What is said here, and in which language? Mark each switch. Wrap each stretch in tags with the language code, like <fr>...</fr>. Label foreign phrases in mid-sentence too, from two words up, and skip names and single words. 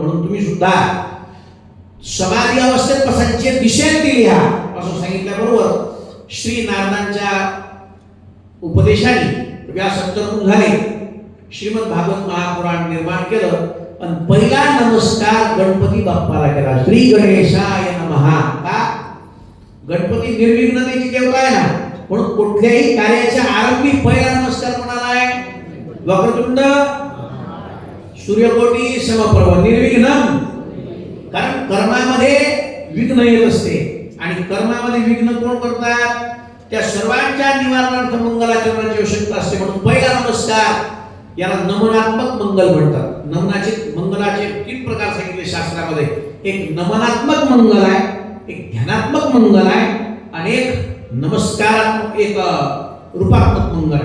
<mr>म्हणून तुम्ही सुद्धा समाधी अवस्थेत पसायची दिशेने दिली हा असं सांगितल्याबरोबर श्री नारदांच्या उपदेशाने व्यासंतरून झाले. श्रीमद भागवत महापुराण निर्माण केलं. आणि पहिला नमस्कार गणपती बाप्पाला केला.</mr> <sa>श्री गणेशाय नमः.</sa> <mr>का? गणपती निर्विघ्नतेची देवता आहे ना. म्हणून कुठल्याही कार्याच्या आरंभी पहिला नमस्कार कोणाला आहे?</mr> <sa>वक्रतुंड सूर्यकोटी समप्रभ निर्विघ्नम.</sa> <mr>कारण कर्मामध्ये विघ्न येत असते आणि कर्मामध्ये विघ्न कोण करतात? त्या सर्वांच्या निवारणार्थ मंगलाचरणाची आवश्यकता असते. म्हणून पहिला नमस्कार याला नमनात्मक मंगल म्हणतात. मंगलाचे 3 प्रकार सांगितले शास्त्रामध्ये. एक नमनात्मक मंगल आहे, एक ध्यानात्मक मंगल आहे आणि एक नमस्कारात्मक, एक रूपात्मक मंगल आहे.</mr>